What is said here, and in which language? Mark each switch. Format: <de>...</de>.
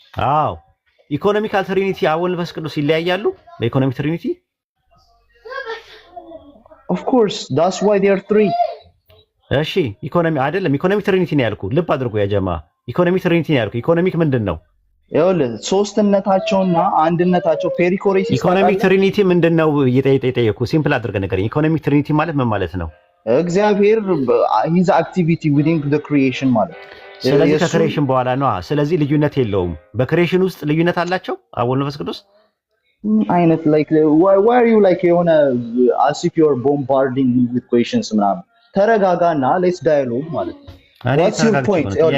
<am>አዎ ኢኮኖሚካል ትሪኒቲ አብ ወልድ መንፈስ ቅዱስ ይለያያሉ በኢኮኖሚክ ትሪኒቲ?</am> <en>of course that's why they are three።</en> <am>እሺ ኢኮኖሚ አይደለም ኢኮኖሚክ ትሪኒቲ ነው ያልኩ። ልብ አድርጎ ያጀማ ኢኮኖሚክ ትሪኒቲ ነው ያልኩ። ኢኮኖሚክ ምንድን ነው? ይኸውልህ ሶስትነታቸውና አንድነታቸው ፔሪኮሬሲስ። ኢኮኖሚክ ትሪኒቲ ምንድን ነው እየጠየኩ ሲምፕል አድርገህ ንገረኝ። ኢኮኖሚክ ትሪኒቲ ማለት ምን ማለት ነው? እግዚአብሔር</am> <en>his activity within the creation</en> <am>ማለት። ስለዚህ ከክሬሽን በኋላ ነው። ስለዚህ ልዩነት የለውም። በክሬሽን ውስጥ ልዩነት አላቸው አብ ወልድ መንፈስ ቅዱስ አይነት</am> <en>like why are you like</en> <am>የሆነ</am> <en>as if you are bombarding me with questions</en> <am>ምናምን። ተረጋጋና</am> <en>let's dialogue</en> <am>ማለት ነው።</am> <en>What's your point?</en>